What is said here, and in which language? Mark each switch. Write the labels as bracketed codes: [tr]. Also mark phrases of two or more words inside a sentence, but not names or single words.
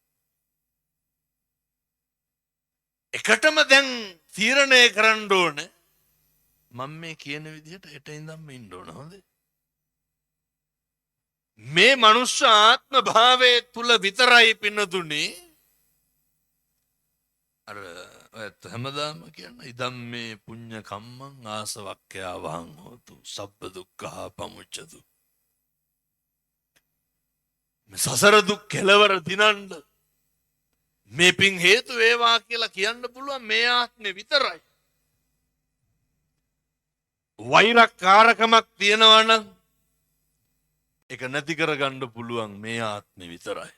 [si] එකටම දැන් තීරණය කරන්න ඕනේ මම මේ කියන විදිහට හෙට ඉඳන්ම ඉන්න ඕන. හොඳේ. මේ මනුෂ්‍ය ආත්ම භාවයේ තුල විතරයි පින්නතුනේ අර ඔයත් හැමදාම කියන [pi] ඉදම් මේ පුඤ්ඤ කම්මං ආසවක්ඛ්‍යා වහං හෝතු සබ්බ දුක්ඛා පමුච්ඡතු. [si] මේ සසර දුක් කෙලවර දිනන්න මේ පින් හේතු වේවා කියලා කියන්න පුළුවන් මේ ආත්මේ විතරයි. වෛරකාරකමක් තියෙනවා නම් ඒක නැති කරගන්න පුළුවන් මේ ආත්මේ විතරයි.